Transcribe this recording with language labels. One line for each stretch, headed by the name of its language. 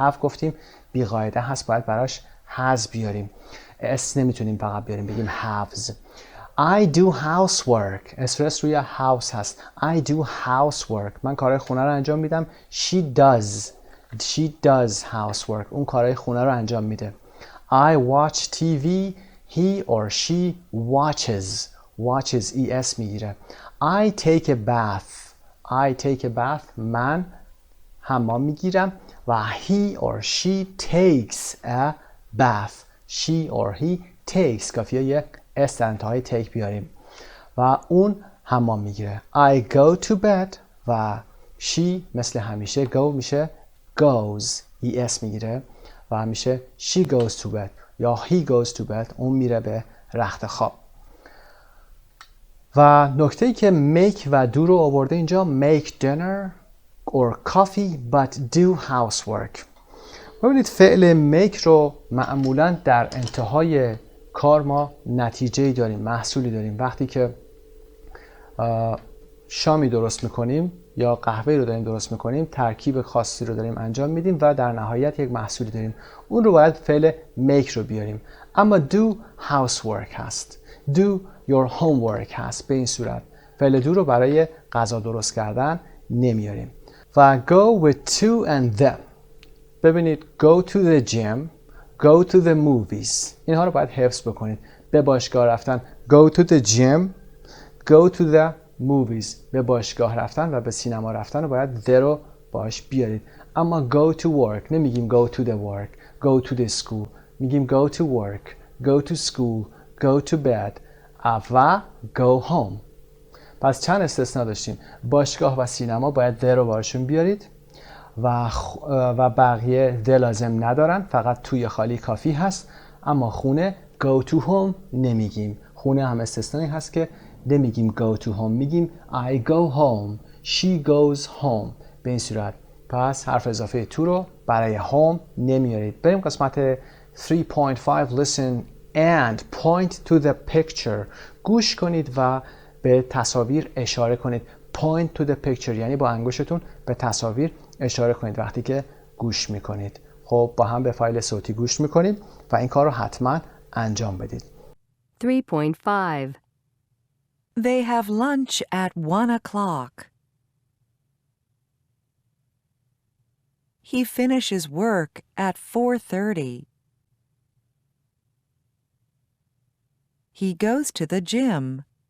Persian: have گفتیم بیقاعده هست، باید براش has بیاریم، اس نمیتونیم فقط بیاریم بگیم haves.
English: I do housework.
Persian: استرس روی house هست.
English: I do housework.
Persian: من کارهای خونه رو انجام میدم.
English: she does housework.
Persian: اون کارهای خونه رو انجام میده.
English: I watch TV. he or she watches es میگیره. I take a bath.
Persian: من حمام میگیرم و
English: he or she takes a bath.
Persian: she or he takes کافیه یه اس در انتهای take بیاریم و اون حمام میگیره.
English: I go to bed و she
Persian: مثل همیشه
English: go میشه goes.
Persian: es میگیره و همیشه
English: she goes to bed یا he goes to bed.
Persian: اون میره به رخت خواب. و نکته‌ای که
English: make و do
Persian: رو آورده اینجا،
English: make dinner or coffee but do housework.
Persian: ببینید فعل make رو معمولا در انتهای کار ما نتیجه‌ای داریم، محصولی داریم. وقتی که شامی درست میکنیم یا قهوه رو داریم درست میکنیم، ترکیب خاصی رو داریم انجام میدیم و در نهایت یک محصولی داریم. اون رو باید فعل make رو بیاریم. اما do housework هست، do your homework هست. به این صورت فعل do رو برای غذا درست کردن نمیاریم.
English: و go with to and the.
Persian: ببینید
English: go to the gym, go to the movies.
Persian: اینها رو باید حفظ بکنید. به باشگاه رفتن
English: go to the gym, go to the movies.
Persian: به باشگاه رفتن و به سینما رفتن رو باید the رو باش بیارید.
English: اما go to work
Persian: نمیگیم
English: go to the work, go to the school. میگیم go to work, go to school, go to bed و go home.
Persian: پس چند استثناء داشتیم. باشگاه و سینما باید the رو باشون بیارید و بقیه the لازم ندارن، فقط توی خالی کافی هست. اما خونه
English: go to home
Persian: نمیگیم. خونه هم استثنایی هست که نمیگیم
English: go to home، میگیم I go home, she goes home.
Persian: به این صورت پس حرف اضافه to رو برای home نمیارید. بریم قسمت 3.5.
English: listen and point to the picture.
Persian: گوش کنید و به تصاویر اشاره کنید.
English: point to the picture
Persian: یعنی با انگشتتون به تصاویر اشاره کنید وقتی که گوش میکنید. خب با هم به فایل صوتی گوش میکنیم و این کار رو حتما انجام بدید. 3.5.
English: They have lunch at 1 o'clock. He finishes work at 4:30. He goes to the gym.